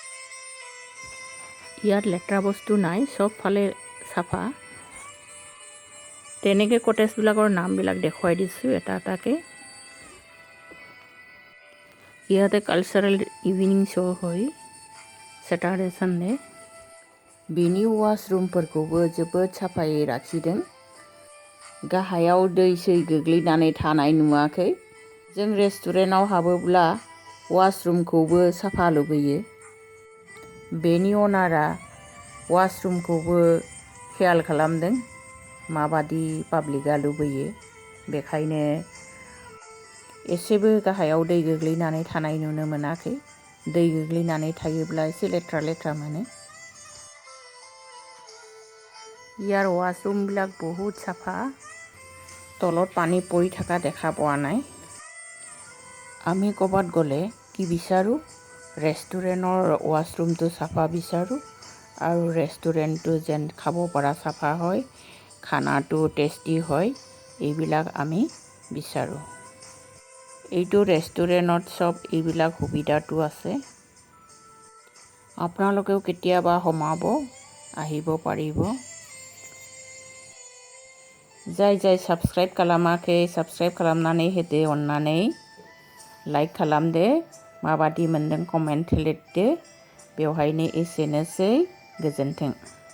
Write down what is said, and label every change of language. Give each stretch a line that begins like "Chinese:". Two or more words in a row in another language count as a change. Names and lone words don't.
Assamese: ইয়াত লেতেৰা বস্তু নাই, চবফালে চাফা। তেনেকৈ কটেজবিলাকৰ নামবিলাক দেখুৱাই দিছোঁ এটা এটাকৈ। ইয়াতে
English: cultural evening show'
Assamese: হয়
English: Saturday Sunday.
Bodo: बेनि वाशरुमफोरखौबो जोबोद साफायै लाखिदों। गाहायाव दै सै गोग्लैनानै थानाय नुवाखै। जों रेस्टुरेन्टाव हाबोब्ला वाशरुमखौबो साफा लुबैयो। बेनि अनारा वाशरुमखौबो खेयाल खालामदों माबादि पाब्लिकआ लुबैयो। बेखायनो एसेबो गाहायाव दै गोग्लैनानै थानाय नुनो मोनाखै। दै गोग्लैनानै थायोब्ला एसे लेथ्रा लेथ्रा मोनो।
Assamese: ইয়াৰ ৱাশৰুমবিলাক বহুত চাফা। তলত পানী পৰি থকা দেখা পোৱা নাই। আমি ক'ৰবাত গ'লে কি বিচাৰোঁ? ৰেষ্টুৰেণ্টৰ ৱাশৰুমটো চাফা বিচাৰোঁ আৰু ৰেষ্টুৰেণ্টটো যেন খাব পৰা চাফা হয়, খানাটো টেষ্টি হয়, এইবিলাক আমি বিচাৰোঁ। এইটো ৰেষ্টুৰেণ্টত চব এইবিলাক সুবিধাটো আছে। আপোনালোকেও কেতিয়াবা সোমাব আহিব পাৰিব।
Bodo: जाय साबस्क्राइब खालामाखै साबस्क्राइब खालामनानै होदो अननानै। लाइक खालामदो, माबादि मोनदों कमेन्ट लिरदो। बेवहायनो एसेनोसै, गोजोन्थों।